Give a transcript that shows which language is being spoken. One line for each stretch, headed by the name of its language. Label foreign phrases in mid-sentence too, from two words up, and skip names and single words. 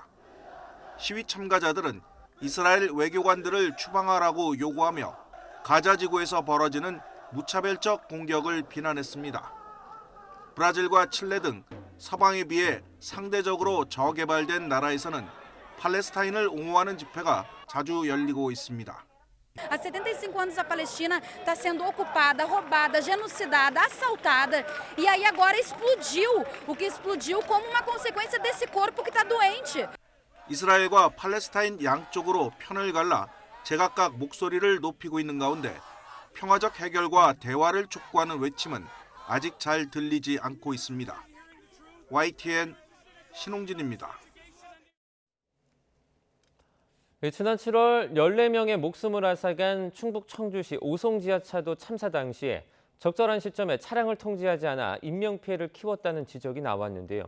Korean: 시위 참가자들은 이스라엘 외교관들을 추방하라고 요구하며 가자 지구에서 벌어지는 무차별적 공격을 비난했습니다. 브라질과 칠레 등 서방에 비해 상대적으로 저개발된 나라에서는 팔레스타인을 옹호하는 집회가 자주 열리고 있습니다.
Portuguese: Há 75 anos a Palestina está sendo ocupada, roubada, genocidada, assaltada. E aí agora explodiu. O que explodiu como uma consequência desse corpo que está doente.
Korean: 이스라엘과 팔레스타인 양쪽으로 편을 갈라 제각각 목소리를 높이고 있는 가운데 평화적 해결과 대화를 촉구하는 외침은 아직 잘 들리지 않고 있습니다. YTN 신홍진입니다. 지난 7월 14명의 목숨을 앗아간 충북 청주시 오송 지하차도 참사 당시 적절한 시점에 차량을 통제하지 않아 인명피해를 키웠다는 지적이 나왔는데요.